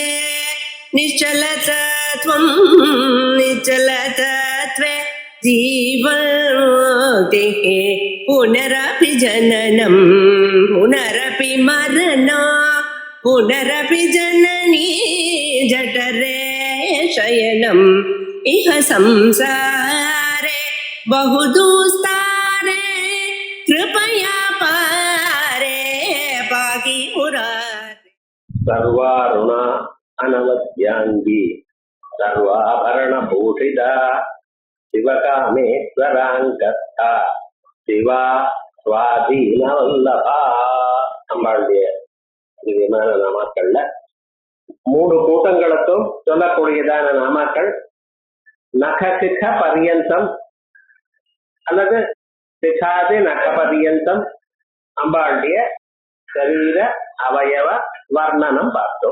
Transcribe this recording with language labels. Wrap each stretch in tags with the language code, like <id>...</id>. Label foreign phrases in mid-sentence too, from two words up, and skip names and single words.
<sa>निश्चलतत्वं निश्चलतत्वे जीवन्मुक्तिः पुनरपि जननं पुनरपि मरणं पुनरपि जननी जठरे शयनम् इह संसारे बहुदुस्तारे कृपया पारे पाहि मुरारे। सर्वारुण अनवद्यांगी सर्वाभरण भूषिता शिवकामेश्वरांगस्था शिवा स्वाधीनवल्लभा.</sa> <ta>அம்பாளுடைய திவ்யமான நாமாக்கள்ல 3 கூட்டங்களுக்கும் சொல்லக்கூடியதான நாமாக்கள் நகசிக பரியந்தம் அல்லது சிகாதி நக பரியந்தம் அம்பாளுடைய சரீர அவயவ வர்ணனம் பார்த்தோம்.</ta>